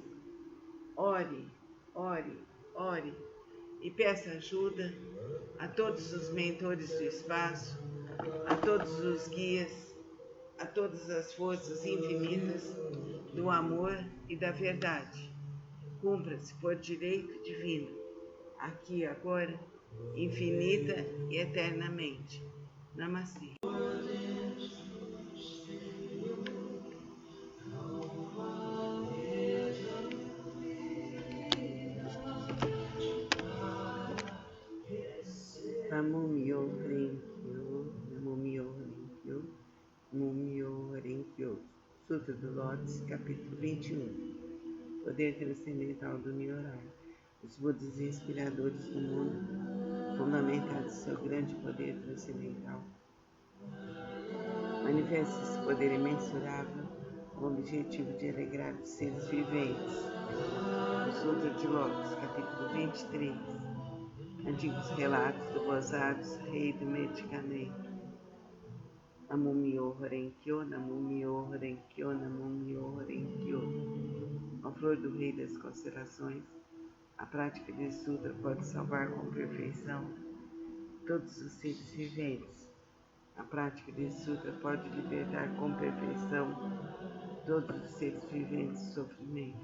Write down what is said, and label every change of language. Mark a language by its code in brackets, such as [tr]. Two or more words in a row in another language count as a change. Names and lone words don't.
[pt] Ore, ore, ore e peça ajuda a todos os mentores do espaço, a todos os guias, a todas as forças infinitas do amor e da verdade. Cumpra-se por direito divino, aqui e agora, infinita e eternamente. Namastê. [ja] 南無妙法蓮華経、南無妙法蓮華経、南無妙法蓮華経. [pt] Sutra do Lótus, capítulo 21. Poder transcendental do Nyorai. Os Budas inspiradores do mundo, fundamentados em seu grande poder transcendental, manifesta esse poder imensurável com o objetivo de alegrar os seres viventes. O Sutra de Lótus, capítulo 23. Antigos relatos do Bodhisattva, Rei do Medicamento. [ja] 南無妙法蓮華経、南無妙法蓮華経、南無妙法蓮華経. [pt] A flor do Rei das Constelações, a prática desse sutra pode salvar com perfeição todos os seres viventes. A prática desse sutra pode libertar com perfeição todos os seres viventes do sofrimento.